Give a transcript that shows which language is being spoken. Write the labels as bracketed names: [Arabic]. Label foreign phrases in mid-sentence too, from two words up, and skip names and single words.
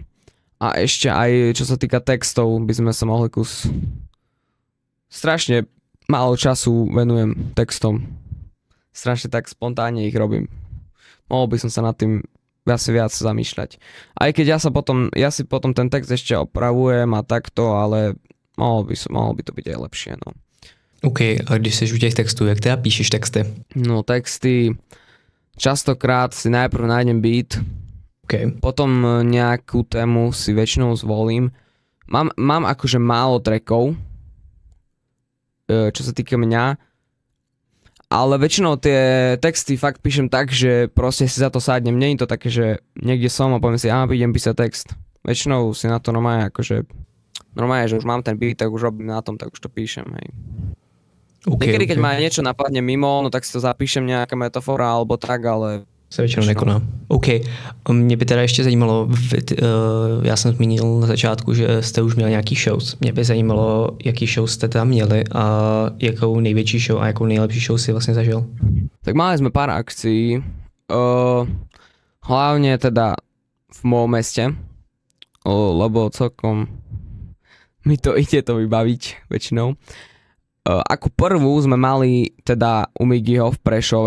[Slovak] A ešte aj čo sa týka textov, by sme sa mohli strašne málo času venujem textom. Strašne tak spontánne ich robím. Mohol by som sa nad tým asi viac zamýšľať. Aj keď ja si potom ten text ešte opravujem a takto, ale mohlo by to byť aj lepšie, no. [Czech] OK, a když jsi u těch textů, jak teda píšeš texty? [Slovak] No texty, častokrát si najprv nájdem beat, okay. Potom nejakú tému si väčšinou zvolím. Mám akože málo trackov, čo sa týka mňa, ale väčšinou tie texty fakt píšem tak, že proste si za to sádnem. Nie je to také, že niekde som a poviem si, idem písať text. Väčšinou si na to normálne, že už mám ten beat, tak už robím na tom, tak už to píšem, hej. Niekedy, keď ma niečo napadne mimo, no tak si to zapíšem, nejaká metafora alebo tak, ale... [Czech] Se většinou nekoná. OK. Mě by teda ještě zajímalo, já jsem zmínil na začátku, že jste už měli nějaký shows. Mě by zajímalo, jaký show jste tam měli a jakou největší show a jakou nejlepší show si vlastně zažil. [Slovak] Tak mali sme pár akcií, hlavne teda v mojom meste, lebo celkom mi to ide to vybaviť väčšinou. Ako prvú sme mali teda u Migiho v Prešove.